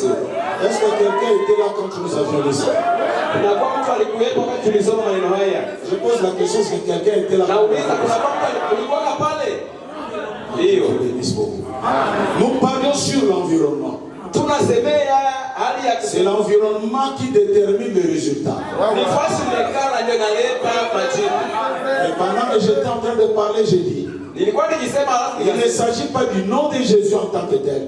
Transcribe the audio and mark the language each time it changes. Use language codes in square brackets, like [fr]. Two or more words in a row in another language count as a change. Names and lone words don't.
[fr] Est-ce que quelqu'un était là quand nous avions lu ça? [sw] Kuna kwa mtu alikuwepo wakati tulisoma maneno haya. [fr] Je pose la question, est-ce que quelqu'un était là? [sw] Nauliza kuna kwa mtu alikuwa pale? Ndio. [fr] Nous parlons sur l'environnement. C'est l'environnement qui détermine le résultat. Et pendant que j'étais en train de parler, j'ai dit, il ne s'agit pas du nom de Jésus en tant que tel.